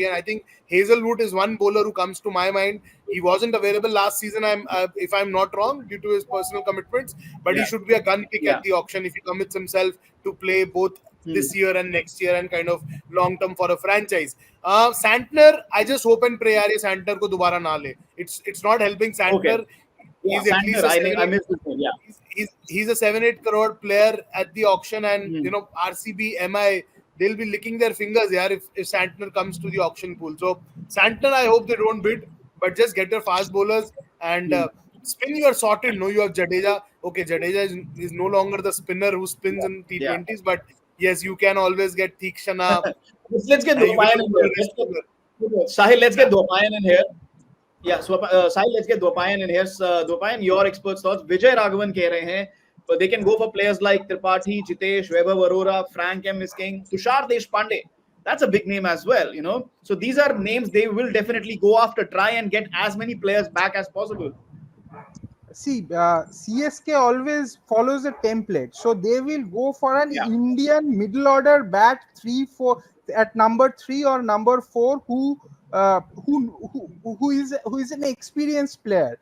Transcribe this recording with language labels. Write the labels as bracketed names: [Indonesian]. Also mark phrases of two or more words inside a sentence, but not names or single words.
[English] And I think Hazelwood is one bowler who comes to my mind. He wasn't available last season, if I'm not wrong, due to his personal commitments. But he should be a gun pick at the auction if he commits himself to play both this year and next year and kind of long term for a franchise. Santner, I just hope and pray [Hindi] यार ये Santner को दोबारा ना ले. [English] It's not helping Santner. Yeah, He's at least Santner, I missed this one. Yeah. He's a 7-8 crore player at the auction, and RCB, MI, they'll be licking their fingers if Santner comes to the auction pool. So Santner, I hope they don't bid, but just get your fast bowlers and spin. You are sorted. No, you have Jadeja. Okay, Jadeja is no longer the spinner who spins in T20s, but yes, you can always get Theekshana. Let's get Dwapayan in here. Sahil, let's get Dwapayan in here. Yeah, so Sahil, let's get Dwapayan in here. Dwapayan, your expert thoughts. [Hindi] Vijay Raghavan keh rahe hain, [English] but they can go for players like Tripathi, Jitesh, Vaibhav Arora, Frank M. is king, Tushar Deshpande. That's a big name as well, you know. So these are names they will definitely go after, try and get as many players back as possible. See, CSK always follows a template, so they will go for an Indian middle order bat 3-4 at number 3 or number 4 who is an experienced player.